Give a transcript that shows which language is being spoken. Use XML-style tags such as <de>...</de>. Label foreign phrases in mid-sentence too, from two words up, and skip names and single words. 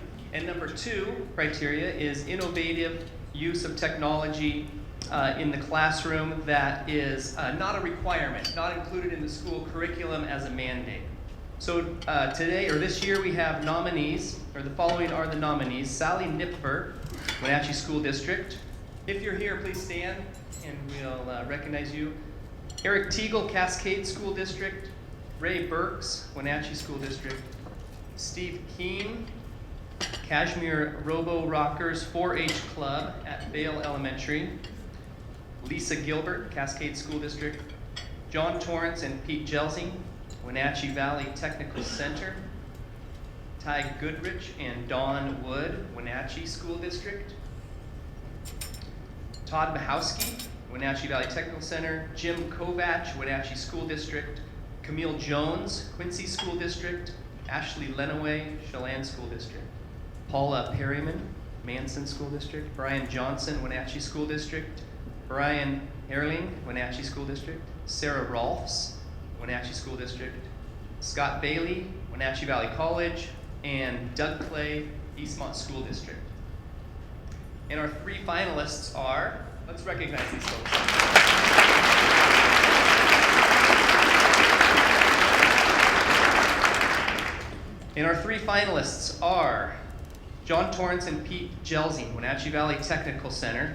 <en>And number 2 criteria is innovative use of technology in the classroom that is not a requirement, not included in the school curriculum as a mandate. So today, or this year, we have nominees, or the following are the nominees: Sally Nipfer, Wenatchee School District. If you're here, please stand and we'll recognize you. Eric Teagle, Cascade School District. Ray Burks, Wenatchee School District. Steve Keene, Kashmir Robo Rockers 4-H Club at Vale Elementary. Lisa Gilbert, Cascade School District. John Torrance and Pete Jelsing, Wenatchee Valley Technical Center. Ty Goodrich and Dawn Wood, Wenatchee School District. Todd Mahowski, Wenatchee Valley Technical Center. Jim Kovach, Wenatchee School District. Camille Jones, Quincy School District. Ashley Lenaway, Chelan School District. Paula Perryman, Manson School District. Brian Johnson, Wenatchee School District. Brian Erling, Wenatchee School District. Sarah Rolfs, Wenatchee School District. Scott Bailey, Wenatchee Valley College. And Doug Clay, Eastmont School District. And our 3 finalists are, let's recognize these folks. And our 3 finalists are John Torrance and Pete Jelsing, Wenatchee Valley Technical Center.</en>